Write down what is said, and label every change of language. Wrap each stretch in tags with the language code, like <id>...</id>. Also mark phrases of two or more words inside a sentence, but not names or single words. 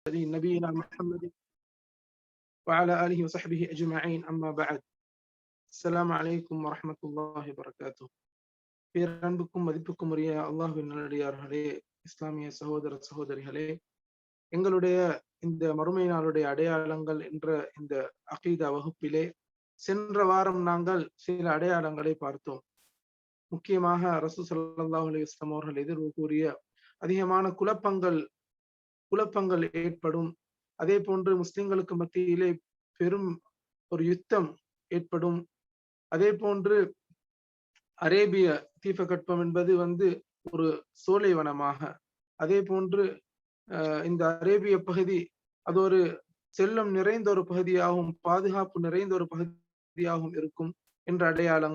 <ar>نبينا محمد وعلى آله وصحبه أجمعين أما بعد السلام عليكم ورحمة الله وبركاته.</ar> <ta>பேரன்புக்கும் மதிப்புக்கும் உரிய அல்லாஹ்வின் நல்லடியார்களே, இஸ்லாமிய சகோதர சகோதரிகளே, எங்களுடைய இந்த மறுமை நாளுடைய அடையாளங்கள் என்ற இந்த அகீதா வகுப்பிலே சென்ற வாரம் நாங்கள் சில அடையாளங்களை பார்த்தோம். முக்கியமாக ரசூல்</ta> <ar>صلى الله عليه وسلم</ar> <ta>அவர்கள் எதிர்வு கூறிய அதிகமான குழப்பங்கள் ஏற்படும், அதே போன்று முஸ்லிம்களுக்கு மத்தியிலே பெரும் ஒரு யுத்தம் ஏற்படும், அதே போன்று அரேபிய தீபகற்பம் என்பது ஒரு சோலைவனமாக, அதே போன்று இந்த அரேபிய பகுதி அது ஒரு செல்லம் நிறைந்த ஒரு பகுதியாகவும் பாதுகாப்பு நிறைந்த ஒரு பகுதியாகவும் இருக்கும் என்ற அடையாளம்.</ta>